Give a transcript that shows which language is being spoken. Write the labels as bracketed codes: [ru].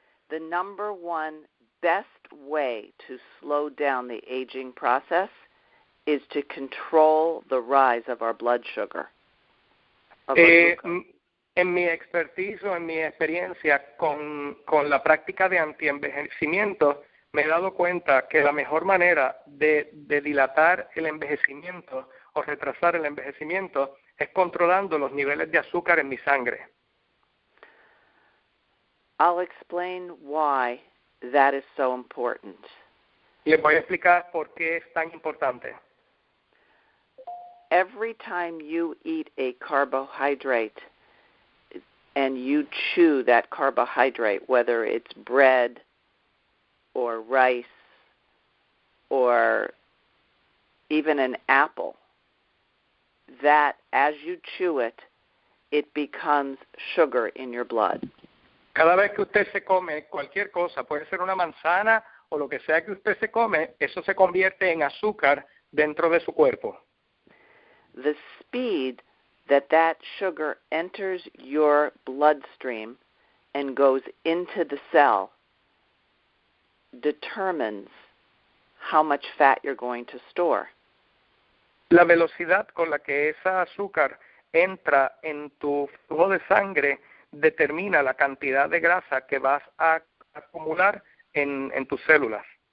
[en] The number one best way to slow down the aging process is to control the rise of our blood sugar. [es] En mi expertise o en mi experiencia con la práctica de antienvejecimiento, me he dado cuenta que la mejor manera de dilatar el envejecimiento o retrasar el envejecimiento es controlando los niveles de azúcar en mi sangre. [en] I'll explain why that is so important. [es] Les voy a explicar por qué es tan importante. [en] Every time you eat a carbohydrate and you chew that carbohydrate, whether it's bread or rice or even an apple, that as you chew it, it becomes sugar in your blood. [es] Cada vez que usted se come cualquier cosa, puede ser una manzana o lo que sea que usted se come, eso se convierte en azúcar dentro de su cuerpo. [en] The speed that sugar enters your bloodstream and goes into the cell determines how much fat you're going to store. [es] La velocidad con la que esa azúcar entra en tu flujo de sangre determina la cantidad de grasa que vas a acumular en tus células.